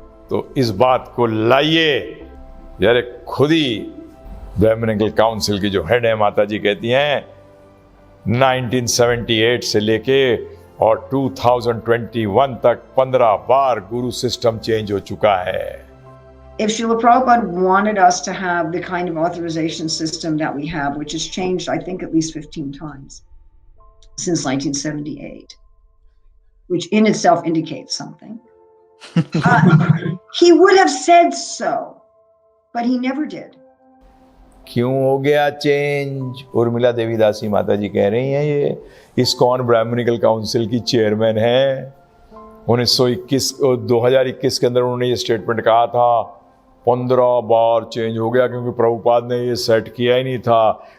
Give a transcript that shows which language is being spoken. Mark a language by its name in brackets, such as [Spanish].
[Hindi] तो इस बात को लाइए। यार खुद ही ब्रह्मनिकल काउंसिल की जो हेड है माता जी कहती हैं 1978 से लेके और 2021 तक 15 बार गुरु सिस्टम चेंज हो चुका है। [English] If Srila Prabhupada wanted us to have the kind of authorization system that we have, which has changed, I think, at least 15 times since 1978, which in itself indicates something, he would have said so, but he never did. [Hindi] क्यों हो गया change? Urmila Devi दासी माता जी कह रही हैं, ये ISKCON Brahminical council की चेयरमैन है। 2021 के अंदर उन्होंने ये स्टेटमेंट कहा था, 15 बार चेंज हो गया क्योंकि प्रभुपाद ने ये सेट किया ही नहीं था।